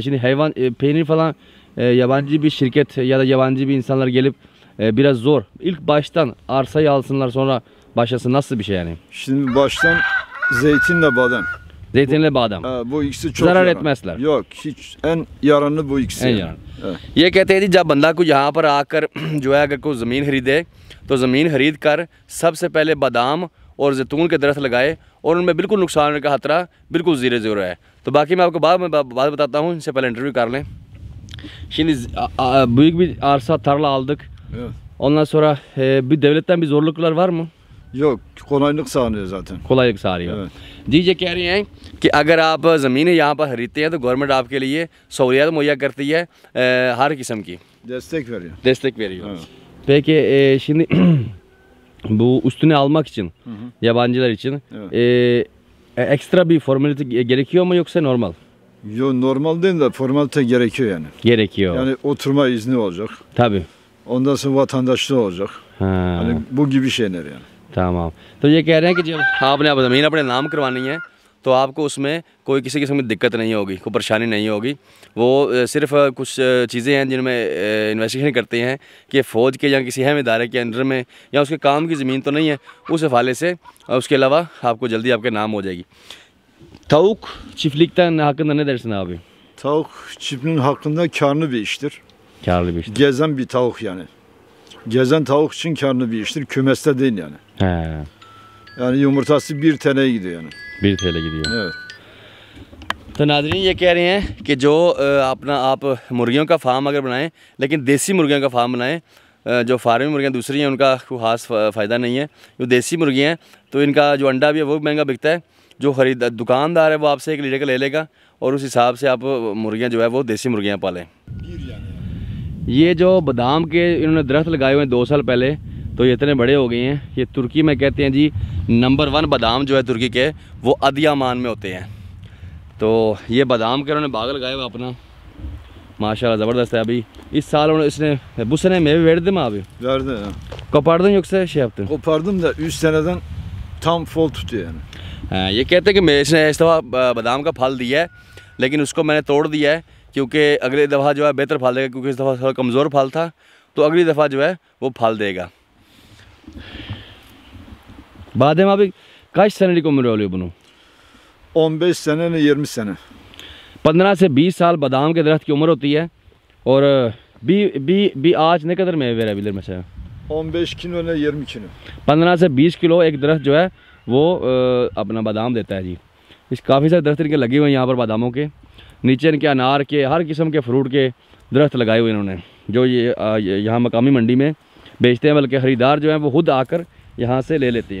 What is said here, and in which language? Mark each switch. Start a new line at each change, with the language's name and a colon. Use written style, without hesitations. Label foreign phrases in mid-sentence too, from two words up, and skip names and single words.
Turkish: Şimdi hayvan peynir falan yabancı bir şirket ya da yabancı bir insanlar gelip biraz zor. İlk baştan arsayı alsınlar sonra başlasın, nasıl bir şey yani? Şimdi baştan zeytinle badem. Zeytinle badem. Bu ikisi çok zarar yaran. etmezler. Yok, hiç en yaranı bu ikisi. En yani. yaran. Evet.
Urdu: یہ کہتے ہیں جی، جب بندہ کو یہاں پر آکر جو ہے اگر کوئی زمین خریدے تو زمین خرید کر سب سے پہلے بادام اور زیتون کے درخت لگائے اور ان میں بالکل نقصان ہونے کا خطرہ بالکل زیرو ہے. تو باقی میں آپ کو بات بتاتا ہوں، ان سے پہلے انٹرویو کر لیں.
Turkish: Şimdi büyük bir arsa, tarla aldık. Evet. Ondan sonra bir devletten bir zorluklar var mı? Yok, kolaylık sağlıyor zaten. कोलाइक सारी है Evet.
Urdu: जी। یہ کہہ رہے ہیں کہ اگر آپ زمینیں یہاں پر خریدتے ہیں تو گورنمنٹ آپ کے لیے سہولت مہیا کرتی ہے ہر قسم کی,
Turkish: Destek veriyor. destek veriyor. Evet. Peki şimdi bu üstüne almak için yabancılar için ekstra bir formalite gerekiyor mu yoksa normal? Yo, normal değil de formalite gerekiyor yani. Gerekiyor. Yani oturma izni olacak. Tabii. Ondan sonra vatandaşlığı olacak. Ha. Hani bu gibi şeyler yani.
Urdu: तमाम। تو یہ کہہ رہے ہیں کہ جب آپ نے اب زمین اپنے نام کروانی ہے تو آپ کو اس میں کوئی کسی قسم کی دقت نہیں ہوگی، کوئی پریشانی نہیں ہوگی. وہ صرف کچھ چیزیں ہیں جن میں انویسٹیگیشن کرتے ہیں کہ فوج کے یا کسی اہم ادارے کے انڈر میں یا اس کے کام کی زمین تو نہیں ہے، اس حوالے سے اس کے علاوہ آپ کو جلدی آپ کے نام ہو جائے گی.
Turkish: Tavuk çiftlikten hakkında ne dersin abi? Tavuk çiftliğinin hakkında karlı bir iştir. Karlı bir iştir. Gezen bir tavuk yani. Gezen tavuk için karlı bir iştir. Kümeste değil yani. He. Yani yumurtası 1 TL'ye gidiyor yani. 1 TL gidiyor। Evet.
Urdu: تو ناظرین یہ کہہ رہے ہیں کہ جو اپنا آپ مرغیوں کا فارم اگر بنائیں، لیکن دیسی مرغیوں کا فارم بنائیں، جو فارمی مرغیاں دوسری ہیں ان کا کوئی خاص فائدہ نہیں ہے. جو دیسی مرغیاں ہیں تو ان کا جو انڈا بھی ہے وہ مہنگا بکتا ہے. جو دکاندار ہے وہ آپ سے 1 لیٹر کا لے لے گا اور اس حساب سے آپ مرغیاں جو ہے وہ دیسی مرغیاں پالیں. یہ جو بادام کے انہوں نے درخت لگائے ہوئے ہیں 2 سال پہلے، تو یہ اتنے بڑے ہو گئے ہیں. یہ ترکی میں کہتے ہیں جی نمبر 1 بادام جو ہے ترکی کے وہ ادیامان میں ہوتے ہیں. تو یہ بادام کے انہوں نے باغ لگائے ہوئے اپنا، ماشاللہ زبردست ہے. ابھی اس سال
Turkish: bu sene meyve verdi mi abi? Verdi. Ha. Kopardın yoksa şey yaptın? Kopardım da 3 seneden tam fol tutuyor yani.
Urdu: یہ کہتے ہیں کہ میں اس نے اس دفعہ بادام کا پھل دیا ہے، لیکن اس کو میں نے توڑ دیا ہے کیونکہ اگلی دفعہ جو ہے بہتر پھل دے گا، کیونکہ اس دفعہ تھوڑا کمزور پھل تھا، تو اگلی دفعہ جو ہے وہ پھل دے گا.
Turkish: Badem abi kaç senelik ömrü oluyor bunun? 15 sene ne 20 sene.
Urdu: 15 سے 20 سال بادام کے درخت کی عمر ہوتی ہے اور
Turkish: bir ağaç ne kadar meyve verebilir mesela? 15 kilo ne 20 kilo.
Urdu: 15 سے 20 کلو ایک درخت جو ہے وہ اپنا بادام دیتا ہے جی. اس کافی سارے درخت ان کے لگے ہوئے ہیں یہاں پر باداموں کے، نیچے ان کے انار کے، ہر قسم کے فروٹ کے درخت لگائے ہوئے انہوں نے، جو یہ یہاں مقامی منڈی میں بیچتے ہیں، بلکہ خریدار جو ہے وہ خود آکر یہاں سے لے لیتے ہیں.